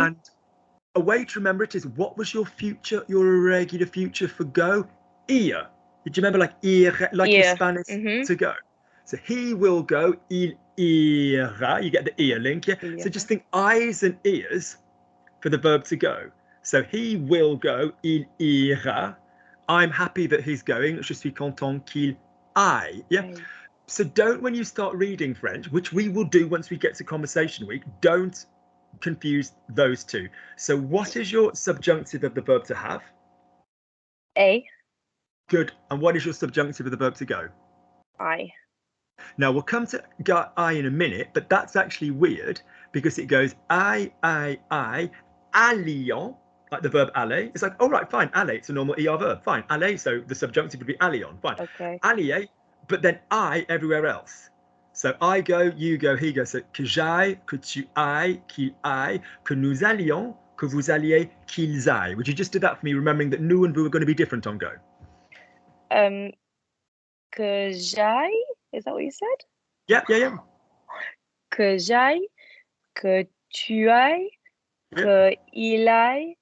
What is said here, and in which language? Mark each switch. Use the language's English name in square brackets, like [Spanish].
[English] And a way to remember it is, what was your future, your irregular future for go? Ir. Did you remember like ir, like in Spanish, to go? So he will go, [French] il ira. [English] You get the ear link, yeah? So just think eyes and ears for the verb to go. So he will go, [French] il ira. [English] I'm happy that he's going. [French] Je suis content qu'il aille. [English] Yeah? Okay. So don't, when you start reading French, which we will do once we get to conversation week, don't confuse those two. So what is your subjunctive of the verb to have? A. Good. And what is your subjunctive of the verb to go? I. Now we'll come to I in a minute, but that's actually weird because it goes I, allions, like the verb aller. It's like, oh right, fine, aller, it's a normal ER verb, fine, aller, so the subjunctive would be allions, fine. Okay. Allier, but then I everywhere else. So I go, you go, he goes. [French] So que j'aille, que tu ailles, qu'il aille, que nous allions, que vous alliez, qu'ils aillent. [English] Would you just do that for me, remembering that nous and vous are going to be different on go? [French] Que j'aille, [English] is that what you said? Yeah. [French] Que j'aille, que tu ailles, que il aille,